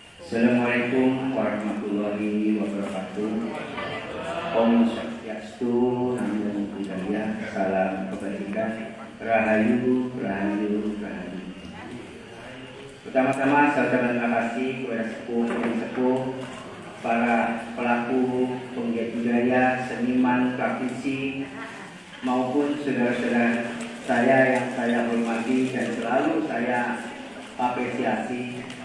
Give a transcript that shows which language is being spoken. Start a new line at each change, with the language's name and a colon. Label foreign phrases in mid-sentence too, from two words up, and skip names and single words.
Arabic: السلام عليكم ورحمة الله وبركاته.
Balinese: Om Swastiastu,
Pali: Namo Buddhaya,
Indonesian: salam kebajikan, Rahayu, Rahayu, Rahayu. Pertama-tama saya ucapkan terima kasih kepada sepuh, para pelaku penggiat budaya, seniman, praktisi, maupun saudara-saudara saya yang saya hormati dan selalu saya apresiasi.